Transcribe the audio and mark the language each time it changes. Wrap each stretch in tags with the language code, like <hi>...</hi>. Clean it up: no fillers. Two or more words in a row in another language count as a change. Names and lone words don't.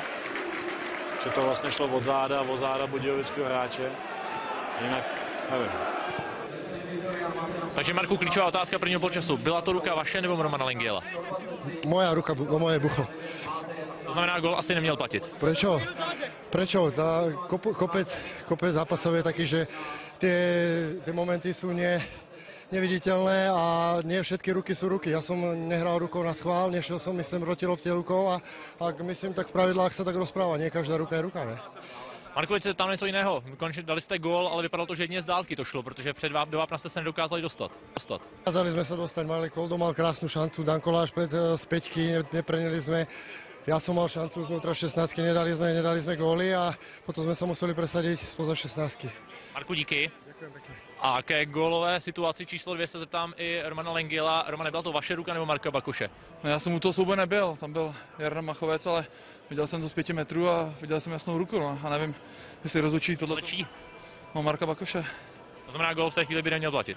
<cs>Že to vlastně šlo od záda budějovického hráče. Jinak nevím. Takže Marku, klíčová otázka prvního poločasu. Byla to ruka vaše nebo Romana Lengyela?</cs> <sk>Moja ruka, moje bucho.</sk> <cs>To znamená, gól asi neměl platit.</cs> <sk>Prečo? Kopec zápasov je taký, že tie momenty sú neviditeľné a nie všetky ruky sú ruky. Ja som nehral rukou na schvál, nešiel som, myslím, proti lopte rukou a ak myslím, tak v pravidlách sa tak rozpráva. Nie každá ruka je ruka, ne?</sk> <cs>Marku, teď se tam něco jiného. Konečně dali jste gól, ale vypadalo to, že jedině z dálky to šlo, protože před do vápna jste se nedokázali dostat.</cs> <sk>Dokázali sme sa dostať, Malek Koldo mal krásnu šancu, Danko Láš z päťky, neprenili sme. Ja som mal šancu znútra 16, nedali sme góly a potom sme sa museli presadiť spoza 16.</sk> <cs>Marku, díky.</cs> <sk>Ďakujem pekne.</sk> <cs>A ke gólové situaci číslo 2 se zeptám i Romana Lengyela. Romane, byla to vaše ruka nebo Marka Bakoše? No, já jsem u toho souboje nebyl, tam byl Jarda Machovec, ale viděl jsem to z 5 metrů a viděl jsem jasnou ruku, no, a nevím, jestli rozhodčí tohle. No, Marka Bakoše. To znamená, gól v té chvíli by neměl platit?</cs>